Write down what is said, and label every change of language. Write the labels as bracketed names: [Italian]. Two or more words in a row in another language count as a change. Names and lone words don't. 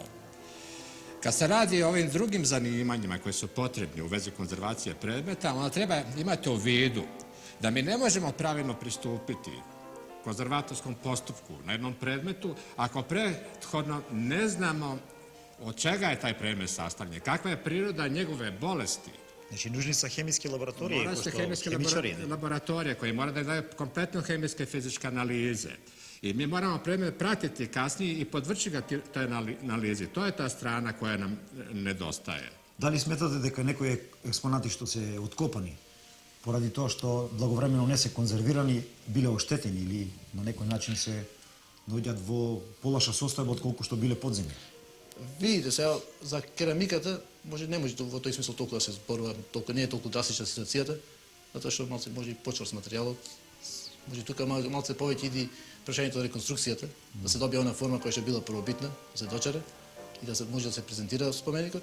[Serbian] Kad se radi o ovim drugim zanimanjima koji su potrebni u vezi konzervacije predmeta, onda treba imati u vidu da mi ne možemo pravilno pristupiti konzervatorskom postupku na jednom predmetu ako prethodno ne znamo od čega je taj predmet sastavljen, kakva je priroda njegove bolesti. [Macedonian] Значи, нужни са хемиски лаборатории, [Serbian] Mora se hemijske laboratorije koji mora da daju kompletno hemijske i fizičke analize. I mi moramo predmet pratiti kasnije i podvrći ga toj analizi. To je ta strana koja nam nedostaje. [Macedonian] Дали сметате дека некои експонати што се откопани поради тоа што благовремено не се конзервирани биле оштетени или на некој начин се доаѓаат во полоша состојба отколку што биле под земја? Видите, сега за керамиката не може во тој смисол толку да се зборува, не е толку драстична ситуацијата, затоа што малце може и почвар с материјалот, може тука малце повеќе иди прашањето на реконструкцијата, да се добие она форма која што била првобитна, да се дочаре и да се може да се презентира споменикот.